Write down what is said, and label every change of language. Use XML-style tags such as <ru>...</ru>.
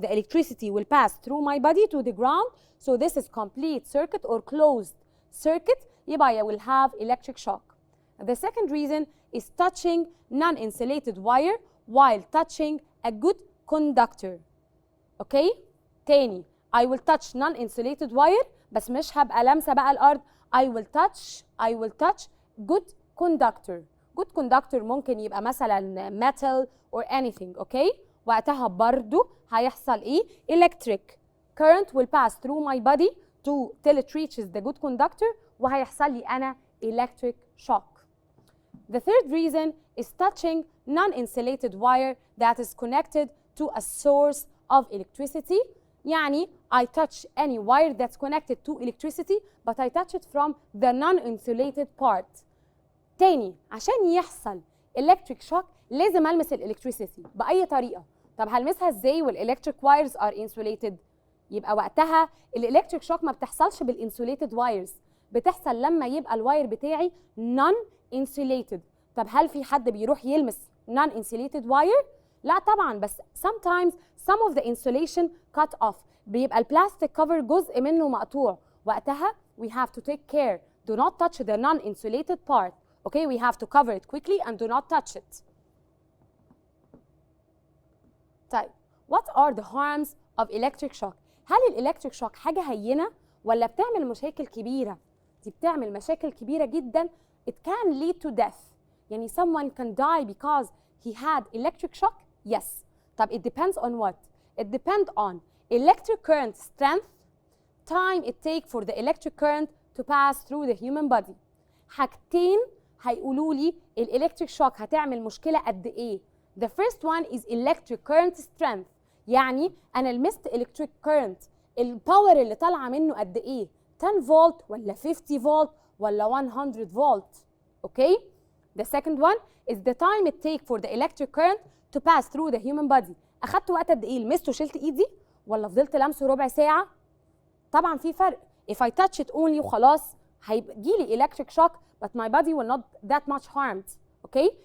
<en>The electricity will pass through my body to the ground. So this is complete circuit or closed circuit. يبقى I will have electric shock. The second reason is touching non-insulated wire while touching a good conductor. Okay?</en> <ar>تاني</ar> <en>I will touch non-insulated wire</en> <ar>بس مش هبقى لامسة بقى الأرض.</ar> <en>I will touch good conductor. Good conductor ممكن يبقى مثلا metal or anything. Okay?</en> <ar>وقتها برضو هيحصل إيه؟</ar> <en>Electric current will pass through my body till it reaches the good conductor وهيحصل لي أنا electric shock. The third reason is touching non-insulated wire that is connected to a source of electricity. يعني I touch any wire that's connected to electricity but I touch it from the non-insulated part.</en> <ar>تاني عشان يحصل electric shock لازم ألمس electricity بأي طريقة. طب هلمسها ازاي والelectric wires are insulated؟ يبقى وقتها electric shock ما بتحصلش بالinsulated wires. بتحصل لما يبقى الواير بتاعي non-insulated. طب هل في حد بيروح يلمس non-insulated wire؟ لا طبعا بس</ar> <en>sometimes some of the insulation cut off.</en> <ar>بيبقى البلاستيك كفر جزء منه مقطوع.</ar> <en>وقتها we have to take care. Do not touch the non-insulated part. Okay, we have to cover it quickly and do not touch it. طيب, what are the harms of electric shock?</en> <ar>هل الإلكتريك شوك حاجة هينة ولا بتعمل مشاكل كبيرة؟ دي بتعمل مشاكل كبيرة جدا.</ar> <en>It can lead to death. يعني someone can die because he had electric shock? Yes. طب it depends on what? It depends on electric current strength, time it takes for the electric current to pass through the human body.</en> <ar>حاجتين هيقولوا لي الالكتريك شوك هتعمل مشكله قد ايه.</ar> <en>The first one is electric current strength،</en> <ar>يعني انا لمست electric current، الباور اللي طالعه منه قد ايه، 10 فولت ولا 50 فولت ولا 100 فولت.</ar> <en>Okay. The second one is the time it take for the electric current to pass through the human body.</en> <ar>اخدت وقت قد ايه، لمسته وشلت ايدي ولا فضلت لمسه ربع ساعه؟ طبعا في فرق.</ar> <en>If I touch it only</en> <ar>وخلاص هيجي لي</ar> <en>electric shock but my body will not that much harmed. okay.</en>